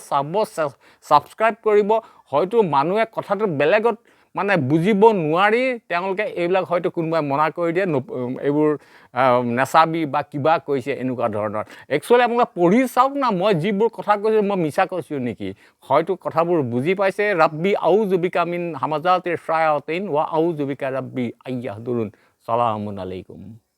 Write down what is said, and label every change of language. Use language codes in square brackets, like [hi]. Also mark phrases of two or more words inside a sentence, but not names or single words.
[as] চাব ছাবস্ক্ৰাইব কৰিব হয়তো মানুহে কথাটো বেলেগত মানে বুজিব নোৱাৰি তেওঁলোকে এইবিলাক হয়তো কোনোবাই মনা কৰি দিয়ে এইবোৰ নেচাবি বা কিবা কৈছে এনেকুৱা ধৰণৰ একচুৱেলি আপোনালোকে পঢ়ি চাওক না মই যিবোৰ কথা কৈছোঁ মই মিছা কৈছোঁ নেকি হয়তো কথাবোৰ বুজি পাইছে [ar] رب أعوذ بك من همزات الشياطين وأعوذ بك رب أن يحضرون سلام عليكم